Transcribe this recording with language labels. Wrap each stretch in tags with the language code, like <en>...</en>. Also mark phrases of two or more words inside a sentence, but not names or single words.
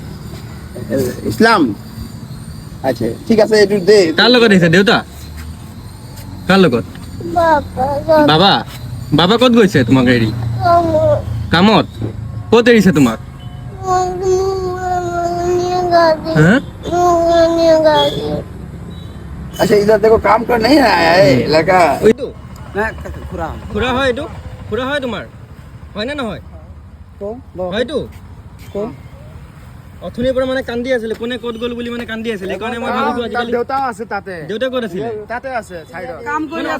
<as>ইছলাম আচ্ছা ঠিক আছে এইটো দে কাৰ লগত আহিছে দেউতা কাৰ লগত বাবা বাবা ক'ত গৈছে তোমাক এৰি কামত ক'ত এৰিছে তোমাক হা</as> <hi>अच्छा इधर देखो काम कर नहीं आया है लड़का</hi> <as>এইটো খুৰা হয় এইটো খুৰা হয় তোমাৰ হয় নে নহয় হয়তো অথনিৰ পৰা মানে কান্দি আছিলে কোনে ক'ত গ'ল বুলি মানে কান্দি আছিলে সেইকাৰণে মই ভাবিছো আজিকালি দেউতাও আছে তাতে দেউতা ক'ত আছিলে তাতে আছে সাইডত কাম কৰি মানে</as>